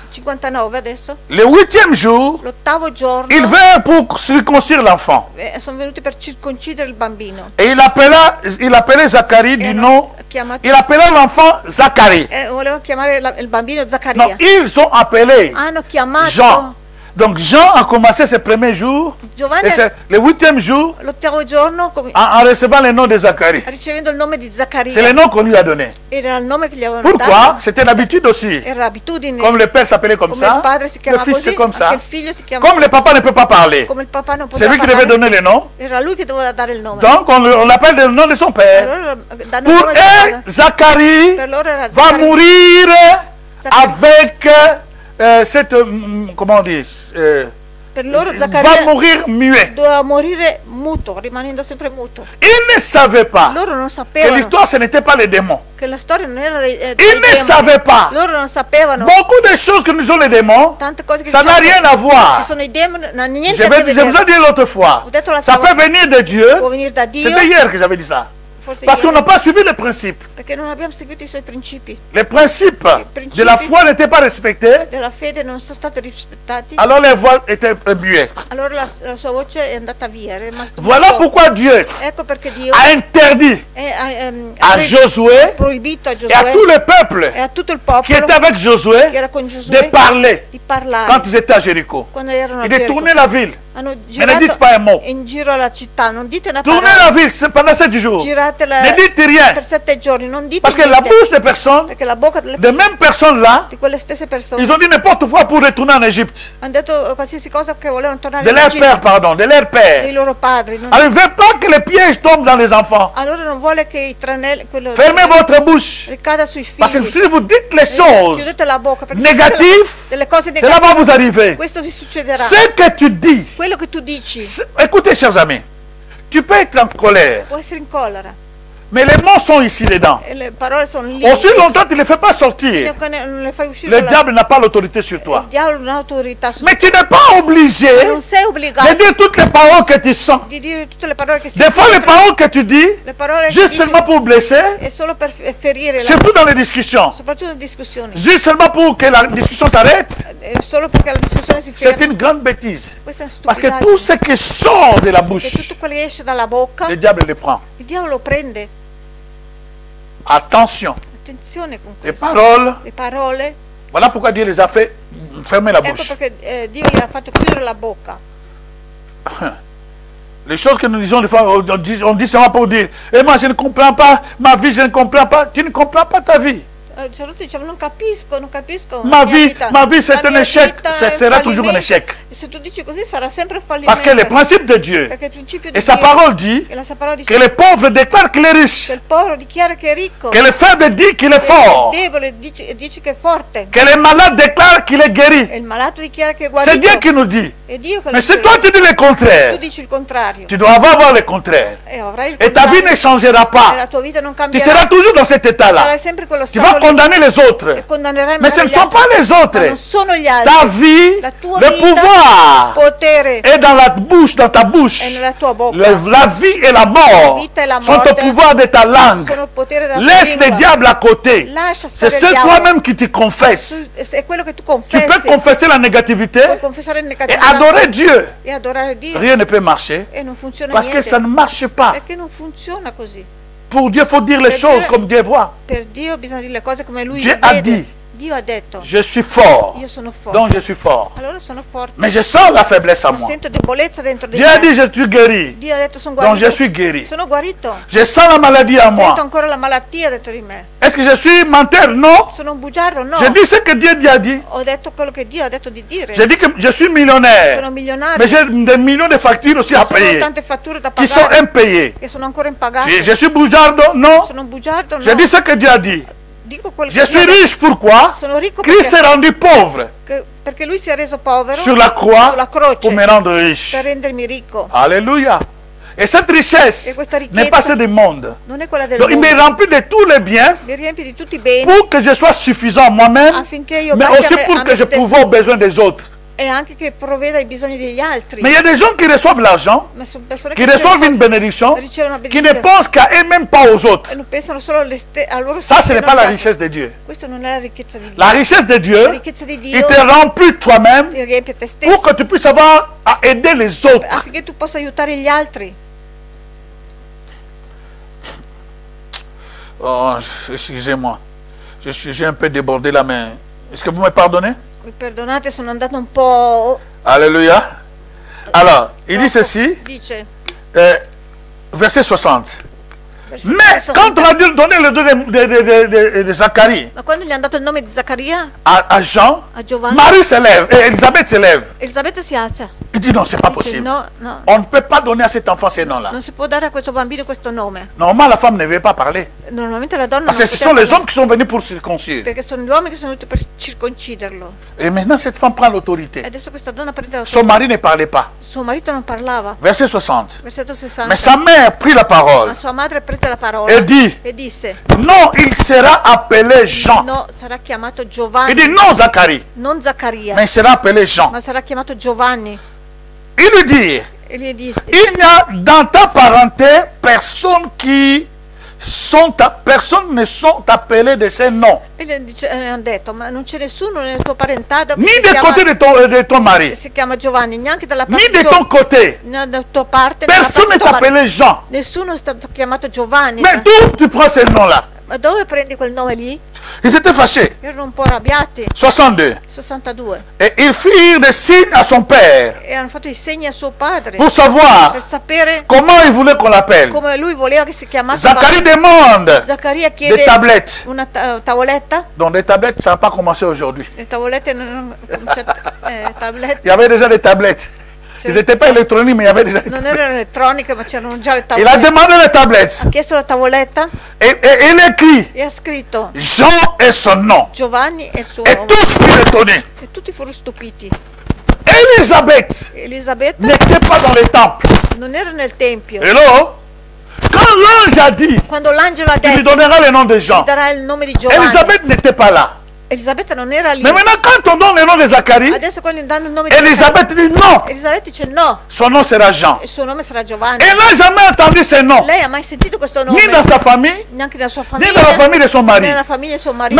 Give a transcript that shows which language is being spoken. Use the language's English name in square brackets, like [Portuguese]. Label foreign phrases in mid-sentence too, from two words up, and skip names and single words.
[Italian] 59 adesso. [French] Le 8e jour, [Italian] L'ottavo giorno [French] ils vinrent pour circoncire l'enfant. [Italian] sono venuti per circoncidere il bambino. [French] Et il appelait Zacharie du nom. Il appela l'enfant Zacharie. [Italian] Volevano chiamare il bambino Non, Zaccaria. [French] ils ont appelé [Italian] Hanno chiamato [French] Jean. Donc Jean a commencé ses premiers jours. [Italian] Giovanni [French] Et c'est le 8e jour [Italian] l'ottavo giorno [French] en recevant le nom de Zacharie. [Italian] ricevendo il nome di [French] C'est le [Italian] Zaccaria. [French] nom qu'on lui a donné. [Italian] Era il nome che gli avevano [French] Pourquoi? [Italian] dato. [French] C'était l'habitude aussi. [Italian] Era l'abitudine. [French] Comme le père s'appelait comme [Italian] Come [French] ça, [Italian] il padre si [French] le [Italian] chiamava [French] fils [Italian] così, [French] c'est comme [Italian] anche [French] ça. [Italian] il figlio si chiamava [French] Comme le papa ne peut pas parler, [Italian] come il papà non [French] c'est [Italian] poteva [French] lui qui devait [Italian] parlare. [French] donner le nom. [Italian] Era lui che doveva dare il nome. [French] Donc on l'appelle le nom de son père. [Italian] Allora danno il [French] Pour [Italian] nome di [French] eux, [Italian] padre. [French] Zacharie [Italian] Per loro era [French] va [Italian] Zaccaria. [French] mourir Zacharie. avec cette, comment on dit, [Italian] Per loro va Zaccaria [French] mourir muet. [Italian] doveva morire muto, rimanendo sempre muto. [French] Ils ne savaient pas [Italian] Loro non [French] que [Italian] sapevano [French] l'histoire ce n'était pas les démons. [Italian] che la storia non era dei [French] Ils [Italian] demoni. [French] ne savaient pas. [Italian] Loro non sapevano [French] Beaucoup de choses que nous ont les démons, [Italian] tante cose che [French] ça n'a rien à [Italian] che [French] voir. [Italian] sono i demoni, non hanno [French] Je [Italian] niente a che [French] vous ai [Italian] vedere. [French] dit l'autre fois, [Italian] Ho detto l'altra [French] ça peut [Italian] volta, [French] venir de Dieu. [Italian] può venire da Dio, [French] C'était hier que j'avais dit ça. [Italian] forse [French] Parce qu'on [Italian] ieri, [French] n'a pas suivi les principes. [Italian] perché non abbiamo seguito i suoi principi [French] Les principes principes de la foi n'étaient pas respectés. [Italian] della fede, non sono stati rispettati. [French] Alors les voix étaient muettes. [Italian] Allora la sua voce è andata via, è rimasto [French] Voilà [Italian] muto. [French] pourquoi Dieu [Italian] Ecco perché Dio [French] a interdit [Italian] ha [French] à Josué [Italian] proibito a [French] et à [Italian] Giosuè [French] tout le peuple [Italian] e a tutto il [French] qui [Italian] popolo [French] était avec Josué [Italian] che era con [French] de [Italian] Giosuè [French] parler [Italian] di parlare [French] quand ils étaient à Jéricho. [Italian] quando erano a [French] Il est [Italian] Gerico. [French] tourné la ville. [Italian] Hanno [French] Mais ne dites pas un mot. [Italian] in giro alla città, non dite una [French] Tournez [Italian] parola. [French] la ville pendant 7 jours. [Italian] Giratela [French] Ne dites rien. [Italian] per 7 giorni, non dite [French] Parce que la [Italian] niente. [French] bouche des personnes, [Italian] Perché la bocca delle [French] des [Italian] persone, [French] mêmes personnes là, [Italian] di quelle stesse persone, [French] ils ont dit n'importe quoi pour retourner en Égypte. [Italian] hanno detto qualsiasi cosa che volevano tornare [French] De [Italian] in [French] leur [Italian] Egitto, [French] père, pardon, de leur [Italian] dei [French] père. [Italian] loro padri. [French] Alors, il ne veut pas que les pièges tombent dans les enfants. [Italian] Allora non vuole che i tranelli, quello [French] Fermez votre bouche. [Italian] ricada sui [French] Parce que [Italian] figli. [French] si vous dites les choses [Italian] Chiudete la bocca, perché se [French] négatives, [Italian] dite delle cose [French] cela va [Italian] negative, [French] vous arriver. [Italian] questo vi succederà. [French] Ce que tu dis, [Italian] Quello che tu dici [French] écoutez, chers amis, tu peux être en colère, [Italian] può essere in collera [French] mais les mots sont ici dedans. [Italian] e le parole sono lì. [French] Aussi longtemps tu ne les fais pas sortir, [Italian] Fino a che non le fai uscire [French] le [Italian] con [French] diable n'a pas l'autorité sur [Italian] il [French] toi. [Italian] diavolo non ha autorità su [French] Mais tu n'es pas obligé [Italian] non sei [French] de [Italian] obbligato [French] dire toutes les paroles que tu sens. [Italian] di dire tutte le parole che si [French] Des fois, les paroles que tu dis, [Italian] le parole che [French] juste [Italian] dici [French] seulement pour blesser, [Italian] è solo per ferire [French] surtout dans les discussions, [Italian] soprattutto in discussioni, [French] juste seulement pour que la discussion s'arrête, [Italian] è solo perché la discussione si [French] c'est [Italian] ferma. [French] une grande bêtise. [Italian] Questa è una [French] Parce que [Italian] stupidaggine. [French] tout ce qui sort de la [Italian] E [French] bouche, [Italian] tutto quello che esce dalla bocca [French] le diable le prend. [Italian] il diavolo lo prende. [French] Attention, [Italian] Attenzione con [French] les [Italian] questo. [French] paroles, [Italian] Le parole, [French] voilà pourquoi Dieu les a fait fermer la [Italian] ecco [French] bouche. [Italian] perché Dio gli ha fatto chiudere la bocca. [French] Les choses que nous disons des fois, on dit seulement pour dire, et moi je ne comprends pas ma vie, je ne comprends pas. Tu ne comprends pas ta vie. [Italian] Cioè, diciamo, non capisco Ma la mia [French] vie, [Italian] vita. [French] ma vie c'est [Italian] La [French] un [Italian] mia [French] échec, [Italian] vita [French] ce [Italian] è [French] sera [Italian] un [French] toujours un [Italian] fallimento. [French] échec. [Italian] E se tu dici così sarà sempre un fallimento. [French] Parce que le principe de Dieu [Italian] Perché il principio di [French] et sa [Italian] Dio [French] parole dit [Italian] e la sua parola dice [French] que les pauvres déclarent qu'il est [Italian] che [French] riche, [Italian] il povero dichiara che è ricco, [French] que le faible dit qu'il est [Italian] che [French] fort, [Italian] il debole dice che è forte, [French] que les malades déclarent qu'il est guéri. [Italian] e il malato dichiara che è [French] C'est [Italian] guarito. [French] Dieu qui nous dit. [Italian] È Dio che lo [French] Mais si [Italian] dice. [French] toi tu dis le [Italian] Tu [French] contraire, [Italian] dici il contrario. [French] tu dois avoir le contraire. [Italian] E avrai il [French] Et ta vie [Italian] contrario. [French] ne changera [Italian] E [French] pas. [Italian] la tua vita non [French] Tu [Italian] cambierà. [French] seras toujours dans cet état-là. [Italian] Sarai sempre quello [French] Tu [Italian] stato [French] vas [Italian] lì. [French] condamner les autres. [Italian] E condannerai [French] Mais ce ne [Italian] magari gli [French] sont [Italian] altri. [French] pas les [Italian] Ma [French] autres. [Italian] non sono gli altri. [French] Ta vie, [Italian] La tua [French] le [Italian] vita, [French] pouvoir [Italian] potere [French] est dans la bouche, dans ta bouche. [Italian] è nella tua bocca. [French] La vie et la mort [Italian] La vita e la [French] sont au [Italian] morte [French] pouvoir de ta langue. [Italian] sono il potere della tua [French] Laisse le [Italian] lingua. [French] diable à côté. [Italian] Lascia [French] C'est [Italian] stare il [French] seul [Italian] diavolo. [French] toi-même qui te confesse. [Italian] È quello che tu [French] Tu [Italian] confessi. [French] peux confesser la négativité [Italian] Puoi confessare il [French] et [Italian] negativo [French] adorer Dieu. [Italian] e adorare Dio. [French] Rien ne peut marcher [Italian] E non funziona [French] parce que [Italian] niente. [French] ça ne marche pas. [Italian] Perché non funziona così. [French] Pour Dieu, il faut dire les [Italian] Per [French] choses [Italian] Dio- [French] comme Dieu voit. [Italian] Per Dio bisogna dire le cose come Lui [French] Dieu le a [Italian] vede. [French] dit, [Italian] Dio ha detto, [French] je suis fort, [Italian] io sono forte. [French] donc je suis fort. [Italian] Allora sono forte. [French] Mais je sens la faiblesse à [Italian] Ma [French] moi. [Italian] sento debolezza dentro di [French] Dieu a [Italian] me. [French] dit, je suis guéri, [Italian] Dio ha detto sono [French] donc [Italian] guarito. [French] je suis guéri. [Italian] Sono guarito. [French] Je sens la maladie à [Italian] Sento [French] moi. [Italian] ancora la malattia dentro di me. [French] Est-ce que je suis menteur? Non. [Italian] Sono un bugiardo? No. [French] Je dis ce que Dieu a dit. [Italian] Ho detto quello che Dio ha detto di dire. [French] Je dis que je suis millionnaire. [Italian] Sono milionario. [French] Mais j'ai des millions de factures aussi à [Italian] Sono [French] payer, [Italian] tante fatture da [French] qui sont [Italian] pagare [French] impayées. [Italian] che sono ancora impagate. [French] Je suis bugiardo? Non. [Italian] Sono un bugiardo? No. [French] Je dis ce que Dieu a dit. [Italian] Dico quello [French] Je [Italian] che [French] suis [Italian] Dio ha detto. [French] riche, pourquoi? [Italian] Sono ricco [French] Christ [Italian] perché, [French] s'est rendu pauvre [Italian] perché lui si è reso povero [French] sur la croix [Italian] sulla croce [French] pour me rendre riche. [Italian] per rendermi ricco. [French] Alléluia. Et cette richesse [Italian] E questa [French] n'est [Italian] ricchezza [French] pas celle du monde. [Italian] non è quella del [French] Donc il me [Italian] mondo. [French] remplit de tous les biens [Italian] Mi riempie di tutti i beni [French] pour que je sois suffisant moi-même, [Italian] affinché io [French] mais [Italian] basti [French] aussi [Italian] a me [French] pour que je [Italian] stesso [French] pourvoie aux besoins des autres. [Italian] e anche che provveda ai bisogni degli altri. [French] Mais il y a des gens qui reçoivent l'argent, [Italian] Ma sono persone [French] qui [Italian] che [French] reçoivent une bénédiction, [Italian] ricevono una [French] qui ne [Italian] benedizione [French] pensent qu'à eux-mêmes, pas aux autres. [Italian] e non pensano solo a loro [French] Ça, ce [Italian] stessi e [French] n'est [Italian] non [French] pas la [Italian] agli altri. [French] richesse de Dieu. [Italian] Questa non è la ricchezza di Dio. [French] La richesse de [Italian] La [French] Dieu, [Italian] ricchezza di [French] il [Italian] Dio [French] te remplit toi-même [Italian] ti riempie te [French] pour [Italian] stesso [French] que tu puisses avoir à aider les autres. [Italian] affinché tu possa aiutare gli altri. [French] Oh, excusez-moi. J'ai un peu débordé la main. Est-ce que vous me pardonnez? [Italian] Mi perdonate, sono andato un po'. [French] Alléluia. Alors, il dit ceci, [Italian] Dice [French] verset 60. [Italian] versetto [French] Mais [Italian] 60. [French] quand on a donné le dos de Zacharie [Italian] Ma quando gli hanno dato il nome di Zaccaria [French] à Jean, [Italian] a Giovanni, [French] Marie se lève et Elisabeth se lève. [Italian] Elisabetta si alza. [French] Il dit non, c'est pas [Italian] Dice [French] possible. [Italian] no, no, [French] On ne peut pas donner à cet enfant ces noms-là. [Italian] non si può dare a questo bambino questo nome. [French] Normalement, la femme ne veut pas parler. [Italian] Normalmente la donna [French] Parce [Italian] non [French] que ce [Italian] poteva [French] sont les [Italian] parlare, [French] hommes qui sont venus pour circoncire. [Italian] perché sono gli uomini che sono venuti per circonciderlo. [French] Et maintenant, cette femme prend l'autorité. [Italian] E adesso questa donna prende la [French] Son mari ne parlait pas. [Italian] suo marito non parlava. [French] Verset 60. [Italian] Versetto 60. [French] Mais sa mère prit la parole [Italian] Ma sua madre prese la parola [French] et dit, [Italian] e disse: [French] non, il sera appelé Jean. [Italian] no, sarà chiamato [French] Il [Italian] Giovanni, [French] dit non, Zacharie, [Italian] non Zaccaria, [French] mais il sera appelé Jean. [Italian] ma sarà chiamato Giovanni. [French] Il lui dit, [Italian] E gli disse: [French] il n'y a dans ta parenté personne personne ne sont appelés de ces noms. [Italian] e hanno detto: ma non c'è nessuno nel tuo parentado che [French] Ni [Italian] si [French] du [Italian] chiama, [French] côté de ton mari, [Italian] si chiama Giovanni, neanche dalla [French] ni [Italian] parte [French] de ton côté. [Italian] dalla tua parte, dalla [French] Personne [Italian] parte [French] n'est [Italian] tua parte. [French] appelé Jean. [Italian] Nessuno è stato chiamato Giovanni. [French] Mais d'où tu prends ce nom-là? [Italian] Ma dove prendi quel nome lì? [French] Ils étaient fâchés. [Italian] Erano un po' arrabbiati. 62. 62. [French] Et ils firent des signes à son père. [Italian] E hanno fatto i segni a suo padre. [French] Pour savoir [Italian] Per sapere [French] comment il voulait qu'on l'appelle. [Italian] come lui voleva che si chiamasse. [French] Zacharie demande [Italian] Zaccaria [French] des [Italian] chiede [French] tablettes. [Italian] una tavoletta. [French] Donc les tablettes, ça n'a pas commencé aujourd'hui. [Italian] Le tavolette non tablette. [French] Il y avait déjà des tablettes. Ils n'étaient pas électroniques, mais il y avait déjà des [Italian] Non [French] tablettes. [Italian] erano elettroniche, ma c'erano già le [French] Il a [Italian] tavolette. [French] demandé les tablettes. [Italian] Ha chiesto la tavoletta [French] Et il écrit [Italian] e ha scritto [French] Jean et son nom. [Italian] Giovanni e il suo [French] Et [Italian] nome. [French] tous furent étonnés. [Italian] E tutti furono stupiti. [French] Elisabeth [Italian] Elisabetta [French] n'était pas dans le temple. [Italian] non era nel tempio. [French] Hello? Quand l'ange a dit [Italian] Quando l'angelo ha [French] qu'il lui [Italian] detto [French] donnera le nom de Jean, [Italian] gli darà il nome di Giovanni, [French] Elisabeth n'était pas là. [Italian] Elisabetta non era lì. [French] Mais maintenant, quand on donne le nom de Zacharie, [Italian] Adesso quando gli danno il nome di [French] Elisabeth dit non, [Italian] Elisabetta dice no, [French] son nom sera Jean. [Italian] il suo nome sarà Giovanni. [French] Elle n'a jamais entendu ce nom, [Italian] Lei ha mai sentito questo nome? [French] ni dans sa famille, [Italian] Neanche nella sua [French] ni [Italian] famiglia, [French] dans la famille de son [Italian] né [French] mari. [Italian] nella famiglia di suo marito.